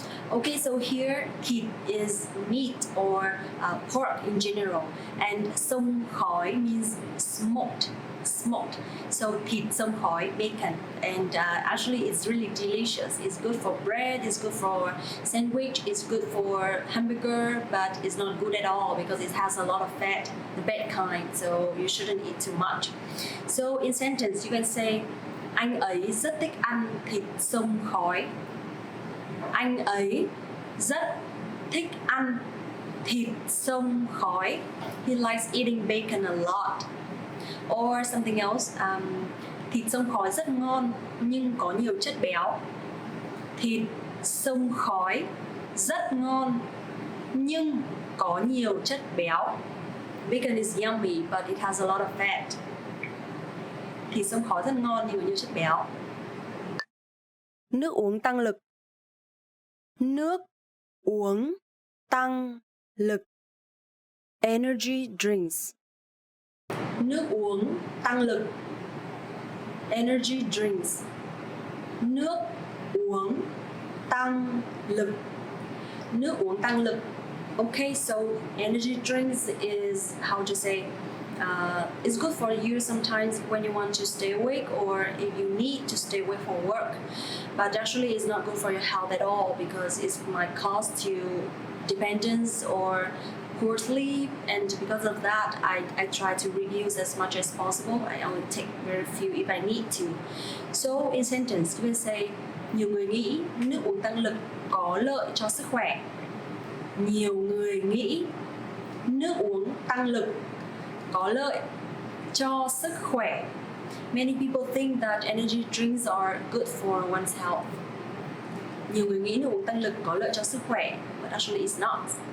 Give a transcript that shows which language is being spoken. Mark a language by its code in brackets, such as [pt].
[en] Okay, so here thịt is meat or pork in general, and xông khói means smoked. So thịt xông khói, bacon, and actually it's really delicious. It's good for bread, it's good for sandwich, it's good for hamburger, but it's not good at all because it has a lot of fat, the bad kind, so you shouldn't eat too much. So in sentence you can say, [vi] anh ấy rất thích ăn thịt xông khói. Anh ấy rất thích ăn thịt xông khói. [en] He likes eating bacon a lot. Or something else, [vi] thịt xông khói rất ngon nhưng có nhiều chất béo. Thịt xông khói rất ngon nhưng có nhiều chất béo. [en] Bacon is yummy, but it has a lot of fat. [vi] Thịt xông khói rất ngon nhưng có nhiều chất béo. Nước uống tăng lực. Nước uống tăng lực. [en] Energy drinks. [vi] Nước uống tăng lực. [en] Energy drinks. [vi] Nước uống tăng lực. Nước uống tăng lực. [en] Okay, so energy drinks is how to say, it's good for you sometimes when you want to stay awake or if you need to stay awake for work. But actually it's not good for your health at all because it might cause you dependence or poor sleep, and because of that I try to reduce as much as possible. I only take very few if I need to. So in sentence you can say, [vi] nhiều người nghĩ nước uống tăng lực có lợi cho sức khỏe. Nhiều người nghĩ nước uống tăng lực có lợi cho sức khỏe. [en] Many people think that energy drinks are good for one's health. [vi] Nhiều người nghĩ nước uống tăng lực có lợi cho sức khỏe, [en] but actually it's not.